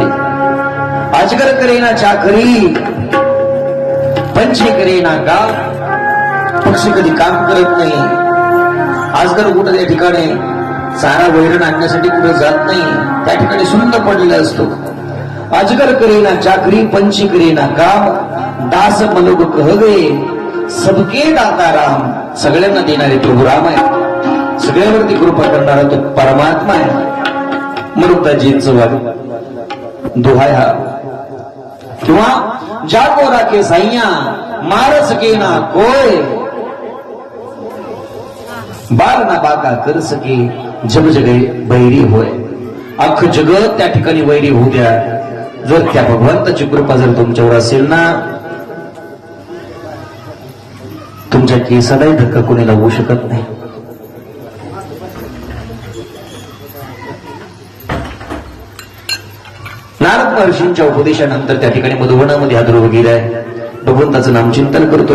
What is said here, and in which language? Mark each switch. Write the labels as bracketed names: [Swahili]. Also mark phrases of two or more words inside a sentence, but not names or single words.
[Hindi] अजगर करेना चाकरी पंछी करेना गाव, [Marathi] पक्षी कधी काम करत नाही. आजगर कुठं त्या ठिकाणी चारा वैरण आणण्यासाठी कुठं जात नाही, त्या ठिकाणी सुंदर पडलेला असतो. [Hindi] अजगर करेना चाकरी पंछी करेना काम, दास मलोग कह गए सबके दाता राम. [Marathi] सगळ्यांना देणारे प्रभू राम आहे, सगळ्यावरती कृपा करणारा तो परमात्मा आहे. मरुताजींचं दोहाय हा किंवा [Hindi] जाको राखे साईया मार सके ना कोय, बार ना बाका कर सके जग जगे बैरी होय. [Marathi] अख्खं जगत त्या ठिकाणी वैरी होऊ द्या, जर त्या भगवंताची कृपा जर तुमच्यावर असेल ना, तुमच्या केसालाही धक्का कोणी लावू शकत नाही. नारद महर्षींच्या उपदेशानंतर त्या ठिकाणी मधुवनामध्ये हा ध्रुव गेलाय, भगवंताचं नामचिंतन करतोय.